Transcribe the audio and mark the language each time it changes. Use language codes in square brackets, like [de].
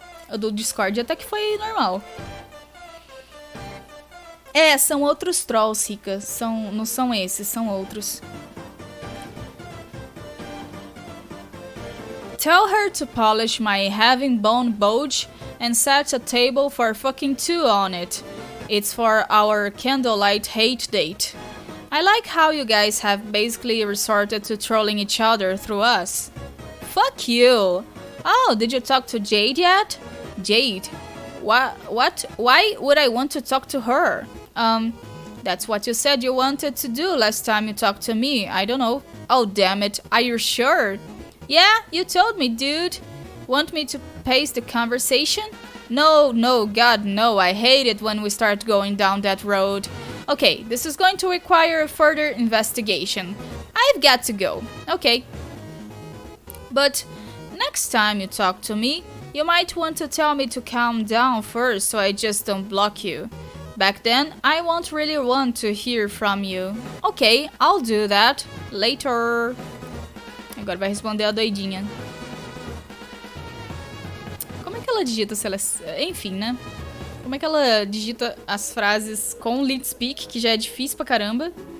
[pt] O do Discord até que foi normal. É, são outros trolls, Rica. Não são esses, são outros. [en] Tell her to polish my having bone bulge and set a table for fucking two on it. It's for our candlelight hate date. I like how you guys have basically resorted to trolling each other through us. Fuck you! Oh, did you talk to Jade yet? Jade? What? Why would I want to talk to her? That's what you said you wanted to do last time you talked to me. I don't know. Oh, damn it. Are you sure? Yeah, you told me, dude. Want me to pace the conversation? No, God, no. I hate it when we start going down that road. Okay, this is going to require further investigation. I've got to go. Okay. But next time you talk to me, you might want to tell me to calm down first so I just don't block you. Back then, I won't really want to hear from you. Okay, I'll do that. Later. [pt] Agora vai responder a doidinha. Como é que ela digita se ela... Enfim, né? Como é que ela digita as frases com lead speak, que já é difícil pra caramba?